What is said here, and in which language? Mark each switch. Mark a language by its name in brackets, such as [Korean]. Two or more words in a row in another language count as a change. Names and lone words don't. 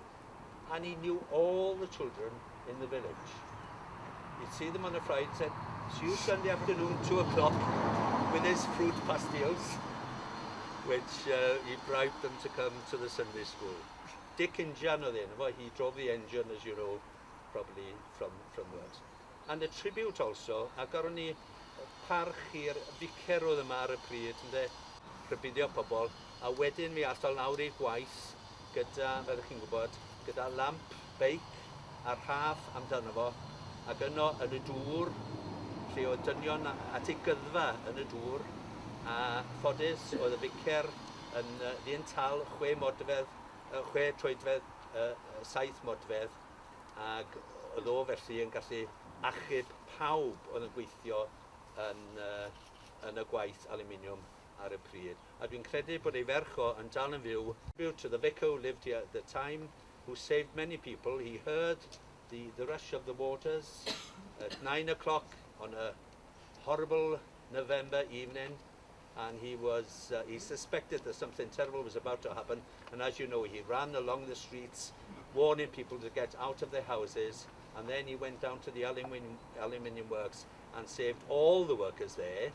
[English] And he knew all the children in the village. You'd see them on a Friday and said, see you Sunday afternoon, 2 o'clock, with his fruit pastilles, which he bribed them to come to the Sunday school. [Welsh] Dick and Jan oedd enw, [English] he drove the engine, as you know, probably from Wales. And a tribute also, [Welsh] a garon ni parch i'r vicer oedd yma ar y pryd, ynde, rhybuddio pobl, a wedyn mi athol nawr i gwaith, gyda, fel chi'n gwybod, gyda lamp, beic, a'r rhaff amdano fo, ac yno yn y dŵr, lle oedd dynion at ei gyddfa yn y dŵr, a ffodus oedd y ficer yn ddyn tal 6 troedfedd, 7 modfedd, ac oedd o felly yn gallu achub pawb oedd yn gweithio yn y gwaith aluminiwm ar y pryd. A dwi'n credu bod ei ferch o yn dal yn fyw. [English] To the vicar who lived here at the time, who saved many people. He heard the rush of the waters at 9 o'clock on a horrible November evening, and he suspected that something terrible was about to happen, and as you know, he ran along the streets warning people to get out of their houses, and then he went down to the aluminium works and saved all the workers there.